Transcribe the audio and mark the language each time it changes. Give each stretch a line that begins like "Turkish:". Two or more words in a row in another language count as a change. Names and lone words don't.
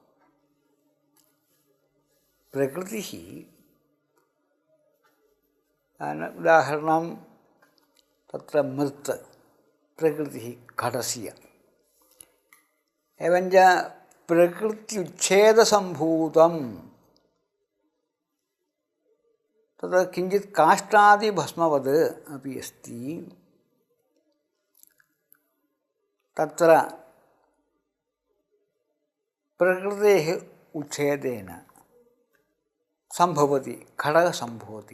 Sanskrit: പ്രകൃതി ഉദാഹരണം തത്ര മൃത് പ്രകൃതി ഘടസ്യ എവഞ്ച പ്രകൃത്യുച്ഛേദസംഭൂതം तत्र किञ्चित् काष्ठादिभस्मवद् अपि अस्ति. तत्र प्रकृतेः उच्छेदेन सम्भवति खडः सम्भवति.